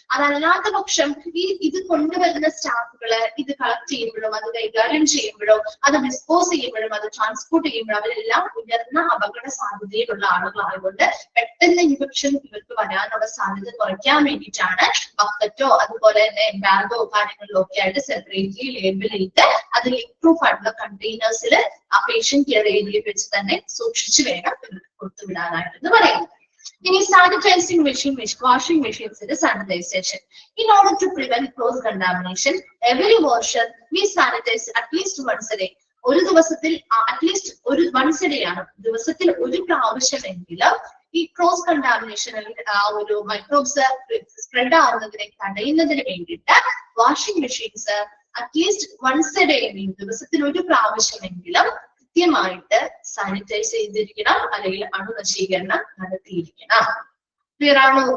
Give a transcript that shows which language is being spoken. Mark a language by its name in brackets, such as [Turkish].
[Malayalam] അതല്ലാത്ത പക്ഷം ഇത് കൊണ്ടുവരുന്ന സ്റ്റാഫുകള് ഇത് കളക്ട് ചെയ്യുമ്പോഴും അത് കൈകാര്യം ചെയ്യുമ്പോഴും അത് ഡിസ്പോസ് ചെയ്യുമ്പോഴും അത് ട്രാൻസ്പോർട്ട് ചെയ്യുമ്പോഴും അവരെല്ലാം ഉയർന്ന അപകട സാധ്യതയിലുള്ള ആളുകളായതുകൊണ്ട് പെട്ടെന്ന് ഇൻഫെക്ഷൻ ഇവർക്ക് വരാനുള്ള സാധ്യത കുറയ്ക്കാൻ വേണ്ടിയിട്ടാണ് ബക്കറ്റോ അതുപോലെ തന്നെ ബാഗോ കാര്യങ്ങളിലോ ഒക്കെ ആയിട്ട് സെപ്പറേറ്റ്ലി ലേബിൾ ചെയ്ത് അത് ലീക്ക് പ്രൂഫ് ആയിട്ടുള്ള കണ്ടെയ്നേഴ്സിൽ ആ പേഷ്യന്റ് കെയർ ഏരിയയിൽ വെച്ച് തന്നെ സൂക്ഷിച്ചു വേണം കൊടുത്തുവിടാനായിട്ടെന്ന് പറയുന്നത്. ഇനി sanitising machine, washing മെഷീൻസിന്റെ sanitisation. [English] In order to prevent cross contamination, every washer we sanitize at least once a day. [Malayalam] ഒരു ദിവസത്തിൽ അറ്റ്ലീസ്റ്റ് ഒരു വൺസ് ഡേ ആണ്, ദിവസത്തിൽ ഒരു പ്രാവശ്യമെങ്കിലും ഈ ക്രോസ് കണ്ടാമിനേഷൻ അല്ലെങ്കിൽ ആ ഒരു മൈക്രോബ്സ് സ്പ്രെഡ് ആവുന്നതിനെ തടയുന്നതിന് വേണ്ടിയിട്ട് washing machines at least once A day, ദിവസത്തിൽ ഒരു പ്രാവശ്യമെങ്കിലും കൃത്യമായിട്ട് സാനിറ്റൈസ് ചെയ്തിരിക്കണം, അല്ലെങ്കിൽ അണുനശീകരണം നടത്തിയിരിക്കണം. ക്ലിയർ ആണോ?